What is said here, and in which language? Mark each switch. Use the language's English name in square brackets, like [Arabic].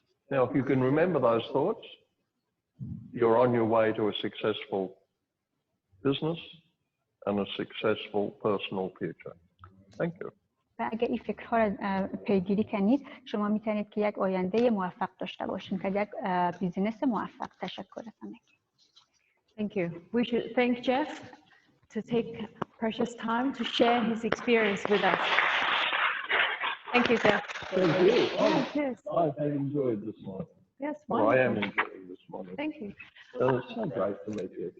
[English] Now, if you can remember those thoughts, you're on your way to a successful business and a successful personal future. Thank you. [Persian] و اگر این فکرها را پیگیری کنید، شما میتونید که یک آینده موفق داشته باشین که یک بیزینس موفق. تشکر از همه. [English] Thank you. We should thank Geoff to take precious time to share his experience with us. Thank you, Geoff. Thank you. Yes. I have enjoyed this morning. Yes, Well, wonderful. I am enjoying this morning. Thank you. It's so great to meet you.